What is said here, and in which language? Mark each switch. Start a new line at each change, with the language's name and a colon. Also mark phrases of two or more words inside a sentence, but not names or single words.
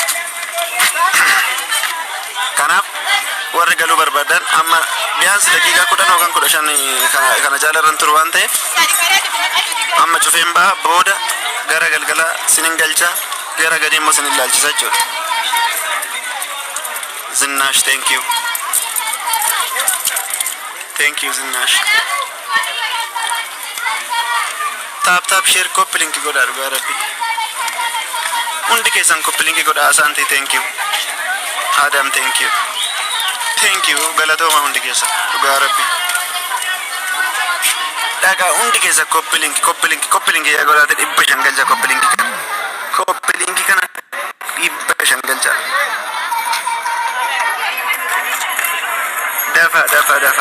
Oromo: Kanaaf warri galuu barbaadan amma biyaansi daqiiqaa 10 yookaan 15 kana jaalarran turu waan ta'eef amma cufeen baha booda gara galgala sinin galchaa gara gadi immoo sinin ilaalchisa jechuudha.
English: Zinnash thank you Zinnash. Tap share
Oromo: koppilinki godhaa dhugaa rabbi. Hundi keessan koppilinki godhaa asaantii
English: thank you.
Oromo: Adam
English: thank you
Oromo: galatooma hundi keessa dhugaa rabbi. Dhagaa hundi keessa koppilinki yaa godhaate 500 galcha koppilinki kana 500 galcha. Dafa.